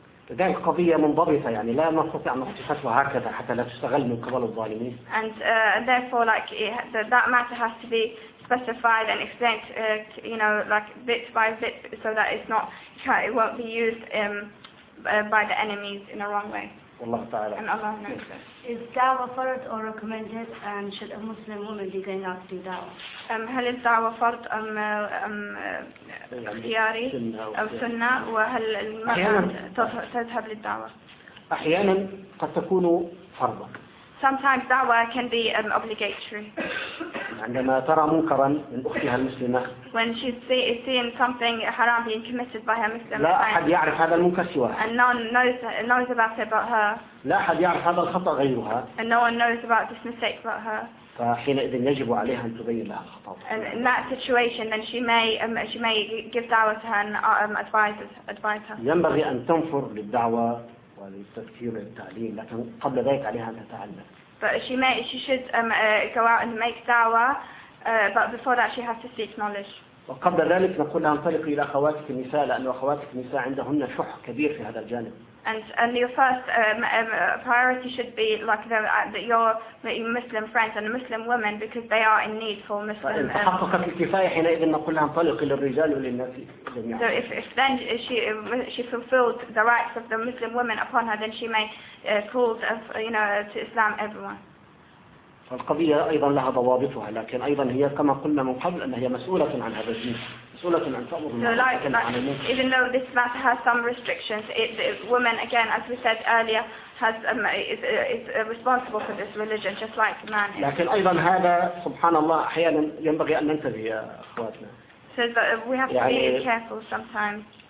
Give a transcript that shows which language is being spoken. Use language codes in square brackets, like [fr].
[ar] لذلك قضية منضبطة يعني لا نستطيع أن نفتحها هكذا حتى لا تستغل من قبل الظالمين. [en] And therefore, like that matter has to be specified and explained, bit by bit, so that it won't be used by the enemies in a wrong way. [ar] والله تعالى. [en] And Allah knows. Is da'wah fard or recommended, and should a Muslim woman be going out to do da'wah? [ar] هل الدعوة فرض أم اختياري أم سنة وهل المرأة تذهب للدعوة؟ أحيانا قد تكون فرضا. [en] Sometimes دعوة can be obligatory. [ar] عندما ترى منكرا من أختها المسلمة. [en] When she is seeing something haram being committed by her Muslim. [ar] لا أحد يعرف هذا المنكر سواها. [en] And no one knows about it but her. [ar] لا أحد يعرف هذا الخطأ غيرها. [en] And no one knows about this mistake but her. [ar] فحينئذ يجب عليها أن تبين لها خطأها. [en] And in that situation, then she may give da'wah to her and advise her. [ar] ينبغي أن تنفر للدعوة وللتفكير والتعليم، لكن قبل ذلك عليها أن تتعلم. [en] But she should go out and make dawah, but before that she has to seek knowledge. [ar] وقبل ذلك نقول انطلق الى اخواتك النساء لان اخواتك النساء عندهن شح كبير في هذا الجانب. [en] And your first priority should be like that your Muslim friends and Muslim women because they are in need for Muslim. [ar] فإن حققت الكفاية حينئذ نقول لها انطلق للرجال وللنساء. [en] So if then she fulfilled the rights of the Muslim women upon her, then she may call to Islam everyone. [ar] القضية أيضا لها ضوابطها لكن أيضا هي كما قلنا من قبل أن هي مسؤولة عن هذا الدين. [en] Even though this matter has some restrictions, women, again, as we said earlier, is responsible for this religion, just like man. [ar] لكن أيضا هذا سبحان الله أحيانا ينبغي أن ننتبه يا أخواتنا. [en] So that we have to be careful sometimes.